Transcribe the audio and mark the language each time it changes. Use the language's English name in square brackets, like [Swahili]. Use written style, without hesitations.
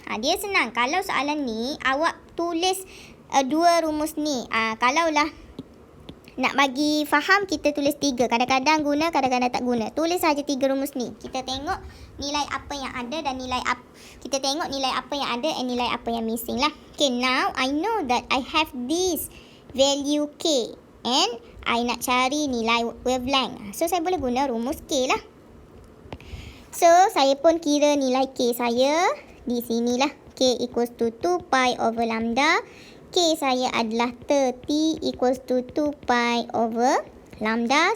[Malay] Dia senang. Kalau soalan ni, awak tulis dua rumus ni. Kalaulah nak bagi faham, kita tulis 3. Kadang-kadang guna, kadang-kadang tak guna. Tulis saja 3 rumus ni. Kita tengok nilai apa yang ada dan kita tengok nilai apa yang ada and nilai apa yang missing lah. [English] Okay, now I know that I have this value K. And I [Malay] nak cari nilai wavelength. So, saya boleh guna rumus K lah. So, saya pun kira nilai K saya di sinilah. [English] K equals to 2 pi over lambda. [Malay] K saya adalah 30 [English] equals to 2 pi over lambda.